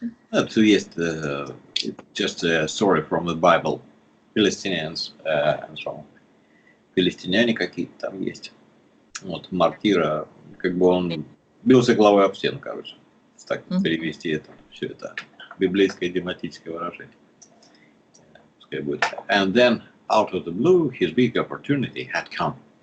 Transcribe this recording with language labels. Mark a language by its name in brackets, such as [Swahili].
[Russian] Это есть [English] just a story from the Bible. Philistines and so on. [Russian] Филистиняне какие-то там есть. Вот, мартира, как бы он бился головой об стену, короче. Так перевести это, все это библейское идиоматическое выражение. Пускай будет. [English] And then, out of the blue, his big opportunity had come.